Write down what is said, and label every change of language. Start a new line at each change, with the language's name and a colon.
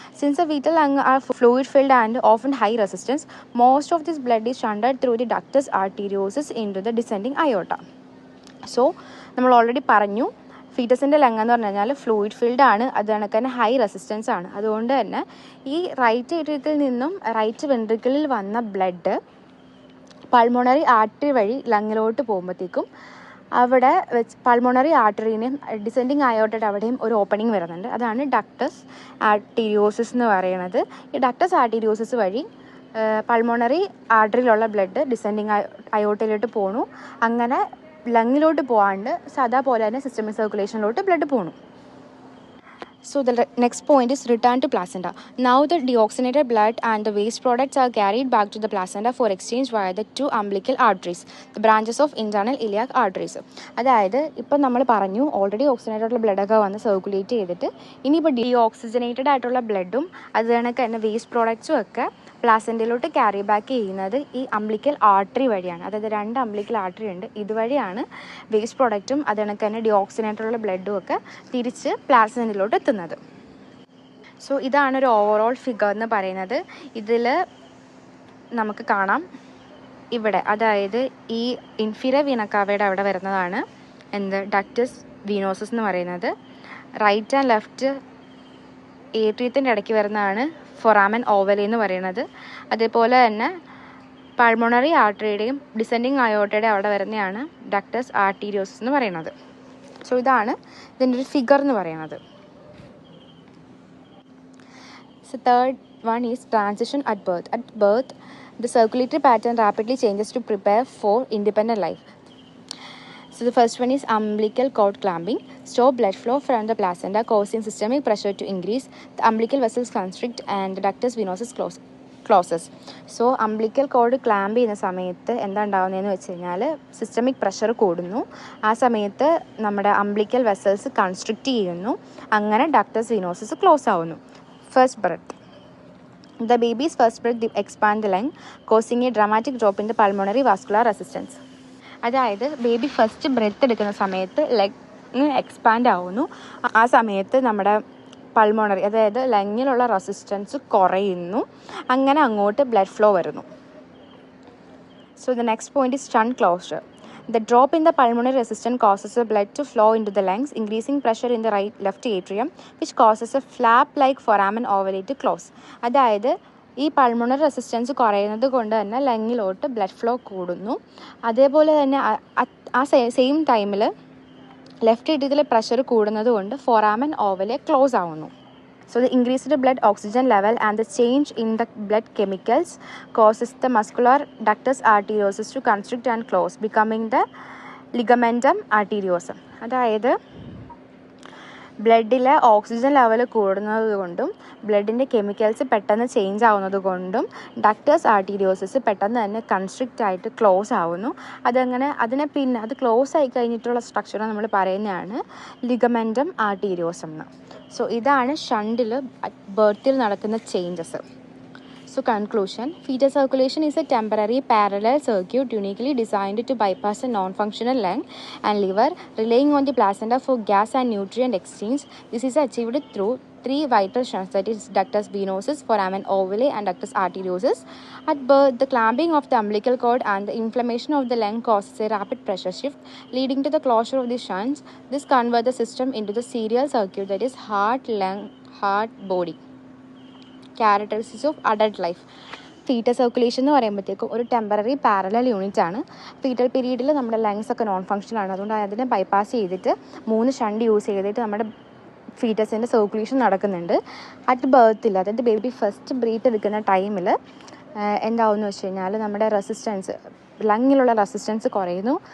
English: Since the fetal lung are fluid filled and often high resistance, most of this blood is shunted through the ductus arteriosus into the descending aorta.
Malayalam: So നമ്മൾ already പറഞ്ഞു ഫീറ്റസിൻ്റെ lung എന്ന് പറഞ്ഞു കഴിഞ്ഞാൽ fluid filled ആണ്, അത് കണക്ക് തന്നെ high resistance ആണ്. അതുകൊണ്ട് തന്നെ ഈ റൈറ്റ് ഏട്രിയത്തിൽ നിന്നും റൈറ്റ് വെൻട്രിക്കിളിൽ വന്ന ബ്ലഡ് പൾമോണറി ആർട്ടറി വഴി ലങ്ങിലോട്ട് പോകുമ്പോഴത്തേക്കും അവിടെ വെച്ച് പൾമോണറി ആർട്ടറിനെയും ഡിസെൻഡിങ് അയോട്ടയുടെ അവിടെയും ഒരു ഓപ്പണിംഗ് വരുന്നുണ്ട്. അതാണ് ഡക്ടസ് ആർട്ടീരിയോസിസ് എന്ന് പറയുന്നത്. ഈ ഡക്ടസ് ആർട്ടീരിയോസിസ് വഴി പൾമോണറി ആർട്ടറിയിലുള്ള ബ്ലഡ് ഡിസെൻഡിങ് അയോട്ടയിലോട്ട് പോണു. അങ്ങനെ ലങ്ങിലോട്ട് പോകാണ്ട് സാധാ പോലെ തന്നെ സിസ്റ്റമിക് സർക്കുലേഷനിലോട്ട് ബ്ലഡ് പോകണം.
English: So the next point is return to placenta. Now the deoxygenated blood and the waste products are carried back to the placenta for exchange via the 2 umbilical arteries, the branches of internal iliac arteries.
Malayalam: അതായത് ഇപ്പം നമ്മൾ പറഞ്ഞു already oxygenated ആയിട്ടുള്ള ബ്ലഡൊക്കെ വന്ന് circulate ചെയ്തിട്ട് ഇനിയിപ്പോൾ deoxygenated ആയിട്ടുള്ള ബ്ലഡും അത് കണക്ക് തന്നെ വേസ്റ്റ് പ്രോഡക്ട്സും ഒക്കെ പ്ലാസെൻ്റയിലോട്ട് ക്യാരി ബാക്ക് ചെയ്യുന്നത് ഈ അംബ്ലിക്കൽ ആർട്ടറി വഴിയാണ്. അതായത് 2 അംബ്ലിക്കൽ ആർട്ടറി ഉണ്ട്, ഇതുവഴിയാണ് വേസ്റ്റ് പ്രോഡക്റ്റും അത് കണക്ക് തന്നെ ഡിയോക്സിജനേറ്റഡുള്ള ബ്ലഡും ഒക്കെ തിരിച്ച് പ്ലാസെൻ്റയിലോട്ട് എത്തുന്നത്. സോ ഇതാണൊരു ഓവറോൾ ഫിഗർ എന്ന് പറയുന്നത്. ഇതിൽ നമുക്ക് കാണാം ഇവിടെ, അതായത് ഈ ഇൻഫീരിയർ വീന കാവയുടെ അവിടെ വരുന്നതാണ് ഡക്ടസ് വീനോസസ് എന്ന് പറയുന്നത്. റൈറ്റ് ആൻഡ് ലെഫ്റ്റ് ഏട്രിയത്തിൻ്റെ ഇടയ്ക്ക് വരുന്നതാണ് ഫൊറാമൻ ഓവലെ എന്ന് പറയുന്നത്. അതേപോലെ തന്നെ പൾമോണറി ആർട്ടറിയുടെയും ഡിസെൻഡിങ് അയോട്ടയുടെ അവിടെ വരുന്നതാണ് ഡക്ടസ് ആർട്ടീരിയോസിസ് എന്ന് പറയുന്നത്. സോ ഇതാണ് ഇതിൻ്റെ ഒരു ഫിഗർ എന്ന് പറയുന്നത്.
English: So third one is transition at birth. At birth, the circulatory pattern rapidly changes to prepare for independent life. So the first one is umbilical cord clamping. stop blood flow from the placenta, causing systemic pressure to increase. The umbilical vessels constrict and the ductus venosus closes.
Malayalam: So umbilical code clamp ചെയ്യുന്ന സമയത്ത് എന്താ ഉണ്ടാകുന്നതെന്ന് വെച്ച് കഴിഞ്ഞാൽ systemic pressure കൂടുന്നു. ആ സമയത്ത് നമ്മുടെ umbilical vessels constrict ചെയ്യുന്നു. അങ്ങനെ ഡക്ടസ് വിനോസസ് ക്ലോസ് ആവുന്നു. First breath.
English: The baby's first breath expand the lung, causing a dramatic drop in the pulmonary vascular resistance.
Malayalam: അതായത് ബേബി ഫസ്റ്റ് ബ്രെത്ത് എടുക്കുന്ന സമയത്ത് ലങ് എക്സ്പാൻഡ് ആവുന്നു. ആ സമയത്ത് നമ്മുടെ പൾമോണറി അതായത് ലങ്ങിലുള്ള റെസിസ്റ്റൻസ് കുറയുന്നു. അങ്ങനെ അങ്ങോട്ട് ബ്ലഡ് ഫ്ലോ വരുന്നു.
English: So the next point is shunt closure. The drop in the pulmonary resistance causes the blood to flow into the lungs, increasing pressure in the left atrium, which causes a flap-like foramen ovale to close.
Malayalam: അതായത് ഈ pulmonary resistance കുറയുന്നത് കൊണ്ട് തന്നെ ലങ്ങിലോട്ട് blood flow കൂടുന്നു. അതേപോലെ തന്നെ ആ same ടൈമിൽ ലെഫ്റ്റ് ഏട്രിയത്തിലെ പ്രഷർ കൂടുന്നത് കൊണ്ട് ഫോറാമൻ ഓവലെ ക്ലോസ് ആവുന്നു.
English: So the increased blood oxygen level and the change in the blood chemicals causes the muscular ductus arteriosus to constrict and close, becoming the ligamentum arteriosum.
Malayalam: അതായത് ബ്ലഡിലെ oxygen level കൂടുന്നത് കൊണ്ടും ബ്ലഡിൻ്റെ chemicals പെട്ടെന്ന് change ആവുന്നത് കൊണ്ടും ductus arteriosus പെട്ടെന്ന് തന്നെ constrict ആയിട്ട് close ആവുന്നു. പിന്നെ അത് ക്ലോസ് ആയി കഴിഞ്ഞിട്ടുള്ള സ്ട്രക്ചർ നമ്മൾ പറയുന്നതാണ് ലിഗമെൻറ്റം ആർട്ടീരിയോസം എന്ന്. സോ ഇതാണ് ഷണ്ടിൽ ബർത്തിൽ നടക്കുന്ന changes.
English: So conclusion, fetal circulation is a temporary parallel circuit uniquely designed to bypass a non-functional lung and liver, relying on the placenta for gas and nutrient exchange. This is achieved through three vital shunts, that is ductus venosus, foramen ovale and ductus arteriosus. At birth, the clamping of the umbilical cord and the inflammation of the lung causes a rapid pressure shift, leading to the closure of the shunts. This converts the system into the serial circuit, that is heart, lung, heart, body. Characteristics of adult life.
Malayalam: Fetal circulation എന്ന് പറയുമ്പോഴത്തേക്കും ഒരു temporary parallel unit ആണ്. Fetal പീരീഡിൽ നമ്മുടെ lungs ഒക്കെ non function ആണ്. അതുകൊണ്ട് അതിനെ ബൈപ്പാസ് ചെയ്തിട്ട് 3 ഷണ്ട് യൂസ് ചെയ്തിട്ട് നമ്മുടെ ഫീറ്റസിൻ്റെ സർക്കുലേഷൻ നടക്കുന്നുണ്ട്. അറ്റ് ബർത്തിൽ, അതായത് ബേബി ഫസ്റ്റ് ബ്രീത്ത് എടുക്കുന്ന ടൈമിൽ എന്താവുമെന്ന് വെച്ച് കഴിഞ്ഞാൽ നമ്മുടെ റെസിസ്റ്റൻസ്, ലങ്ങിലുള്ള റെസിസ്റ്റൻസ് കുറയുന്നു.